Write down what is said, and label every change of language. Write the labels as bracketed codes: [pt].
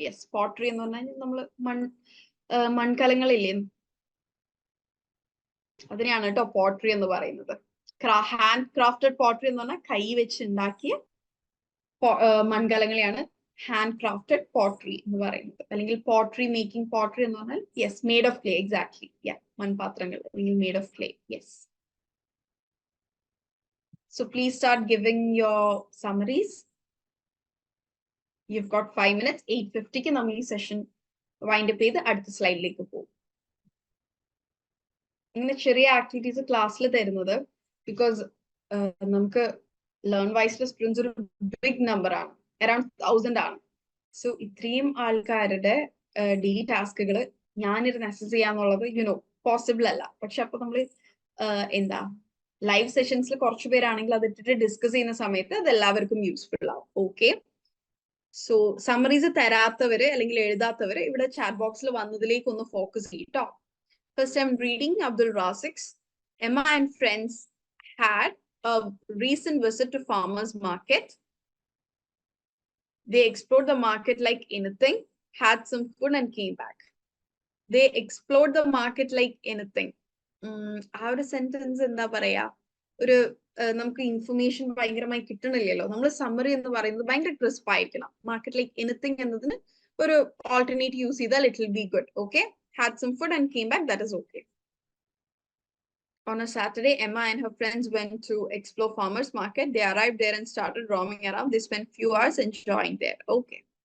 [ml] Yes, pottery എന്ന് പറഞ്ഞാൽ നമ്മൾ മൺകലങ്ങളില്ലേ, അതിനെയാണ് കേട്ടോ പോട്ടറി എന്ന് പറയുന്നത്. ഹാൻഡ് ക്രാഫ്റ്റഡ് പോട്ടറി എന്ന് പറഞ്ഞാൽ കൈ വെച്ച് ഉണ്ടാക്കിയ മൺകലങ്ങളെയാണ് ഹാൻഡ് ക്രാഫ്റ്റഡ് പോട്ടറി എന്ന് പറയുന്നത്. അല്ലെങ്കിൽ പോട്ടറി മേക്കിംഗ് പോട്ടറി എന്ന് പറഞ്ഞാൽ yes, [en] Made of clay. [ml] Exactly, മൺപാത്രങ്ങൾ അല്ലെങ്കിൽ made of clay. [en] Yes. So please start giving your summaries. You've got 5 minutes. [ml] 8:50 നമ്മൾ ഈ സെഷൻ വൈൻഡ് അപ്പ് ചെയ്ത് അടുത്ത സ്ലൈഡിലേക്ക് പോകും. ഇങ്ങനെ ചെറിയ ആക്ടിവിറ്റീസ് ക്ലാസ്സിൽ തരുന്നത് ബിക്കോസ് നമുക്ക് ലേൺ വൈസിലെ സ്റ്റുഡൻസ് ഒരു ബിഗ് നമ്പർ ആണ്, അറൌണ്ട് 1000 ആണ്. സോ ഇത്രയും ആൾക്കാരുടെ ഡെയിലി ടാസ്കുകൾ ഞാനിരുന്ന് അസസ് ചെയ്യാന്നുള്ളത് പോസിബിൾ അല്ല. പക്ഷെ അപ്പൊ നമ്മൾ എന്താ ലൈവ് സെഷൻസിൽ കുറച്ചു പേരാണെങ്കിൽ അത് ഇട്ടിട്ട് ഡിസ്കസ് ചെയ്യുന്ന സമയത്ത് അത് എല്ലാവർക്കും യൂസ്ഫുൾ ആവും. ഓക്കെ, സോ സമ്മറീസ് തരാത്തവര് അല്ലെങ്കിൽ എഴുതാത്തവര് ഇവിടെ ചാറ്റ് ബോക്സിൽ വന്നതിലേക്ക് ഒന്ന് ഫോക്കസ് ചെയ്യട്ടോ. [en] first I'm reading [ml] Abdul Raziq. [en] Emma and friends had a recent visit to farmers market. They explored the market like anything, had some food and came back. They explored the market like anything. [ml] ആ ഒരു sentence എന്താ പറയാ, ഒരു നമുക്ക് information ഭയങ്കരമായി കിട്ടണില്ലല്ലോ. നമ്മൾ summary എന്ന് പറയുന്നത് ഭയങ്കര ക്രിസ്പ് ആയിരിക്കണം. മാർക്കറ്റ് ലൈക്ക് എനിത്തിങ് എന്നതിന് ഒരു ഓൾട്ടർനേറ്റ് യൂസ് ചെയ്താൽ [en] It will be good. Okay, had some food and came back, that is okay. On a Saturday, Emma and her friends went to explore farmers market. They arrived there and started roaming around. They spent few hours enjoying there. Okay.